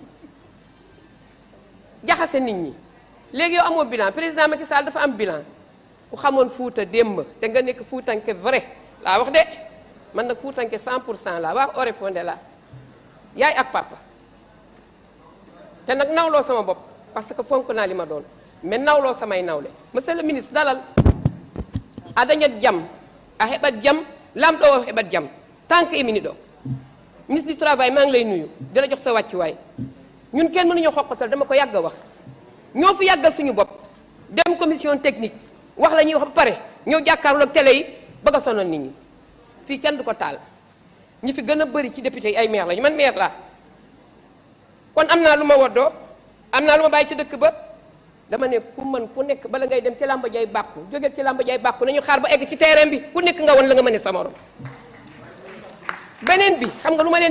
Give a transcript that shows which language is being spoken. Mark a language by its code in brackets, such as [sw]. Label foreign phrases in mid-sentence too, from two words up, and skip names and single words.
[wo] jaxase nit ñi léegi yow amoo bilan président Macky Sall dafa am bilan ku xamoon Fuuta démb te nga nekk Fuutanke vrai laa wax de man nag Fuutanke 100% laa wax ore fondé la yaay ak papa te nag nawloo sama bopp [fr] parce que [wo] fonk naa li ma doon mais nawloo samay nawle monsieur le ministre dalal [ff] a dañat jam a heɓat jam [wo] lamɗo o heɓat jam [fr] tant que [wo] imini ɗo [fr] ministre du travail [wo] maa ngi lay nuyu di la jox sa wàccuwaay ñun kenn mënuñoo xoqatal dama ko yàgg a wax ñoo fi yàggal suñu bopp dem [fr] commission technique [wo] wax la ñuy wax ba pare ñëw jàkkaarloo ak télé yi bëgg a sonal nit ñi fii kenn du ko taal ñi fi gën a bëri ci député yi ay maire lañu man maire laa kon am naa lu ma woddoo am naa lu ma bàyyi ci dëkk ba dama ne ku mën ku nekk bala ngay dem ci làmba jay bàkku jógeel ci làmba jay bàkku nañu xaar ba egg ci terrain bi ku nekk nga woon la nga mën a sa morom beneen bi xam nga lu ma leen